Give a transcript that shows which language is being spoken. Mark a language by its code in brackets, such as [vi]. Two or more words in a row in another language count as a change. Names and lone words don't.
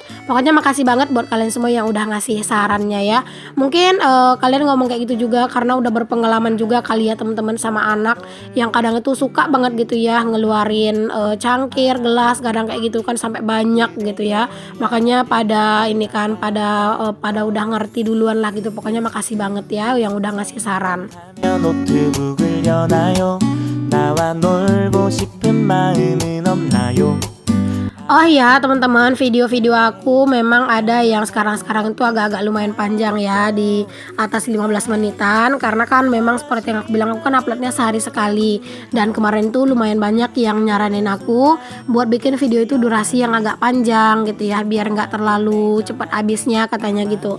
[id] Pokoknya makasih banget buat kalian semua yang udah ngasih sarannya ya. Mungkin kalian ngomong kayak gitu juga karena udah berpengalaman juga kali ya teman-teman sama anak yang kadang itu suka banget gitu ya ngeluarin cangkir, gelas, kadang kayak gitu kan sampai banyak gitu ya. Makanya pada ini kan pada udah ngerti duluan lah gitu. Pokoknya makasih banget ya yang udah ngasih saran. [ko] 노트북을 여나요 나와 놀고 싶은 마음은 없나요 [id] Oh iya teman-teman, video-video aku memang ada yang sekarang-sekarang itu agak-agak lumayan panjang ya, di atas 15 menitan. Karena kan memang seperti yang aku bilang, aku kan uploadnya sehari sekali. Dan kemarin tuh lumayan banyak yang nyaranin aku buat bikin video itu durasi yang agak panjang gitu ya, biar nggak terlalu cepat habisnya katanya gitu.